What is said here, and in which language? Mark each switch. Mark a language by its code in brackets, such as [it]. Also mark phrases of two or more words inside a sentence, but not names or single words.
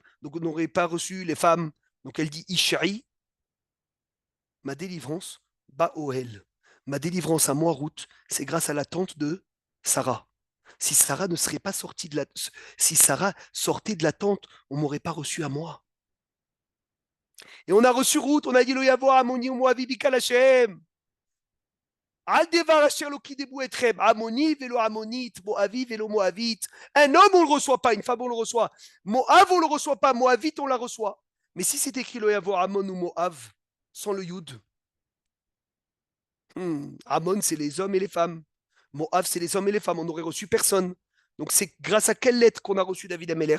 [fr] Donc, on n'aurait pas reçu les femmes. Donc, elle dit Ishai, ma délivrance, Baoel. Ma délivrance à moi, Ruth, c'est grâce à la tente de Sarah. Si Sarah ne serait pas sortie de la... Si Sarah sortait de la tente, on ne m'aurait pas reçu à moi. Et on a reçu Ruth, on a dit, [he] לא יבוא עמוני ומואבי בקהל השם. על דבר אשר לא קדמו אתכם. עמוני ולא עמונית, מואבי ולא מואבית. [fr] Un homme, on ne le reçoit pas, une femme, on le reçoit. Moav, on ne le reçoit pas, moavit, on la reçoit. Mais si c'est écrit [he] לא יבוא עמון ומואב, [fr] sans le yud. Amon, c'est les hommes et les femmes. Moav, c'est les hommes et les femmes. On n'aurait reçu personne. Donc, c'est grâce à quelle lettre qu'on a reçu David Améler?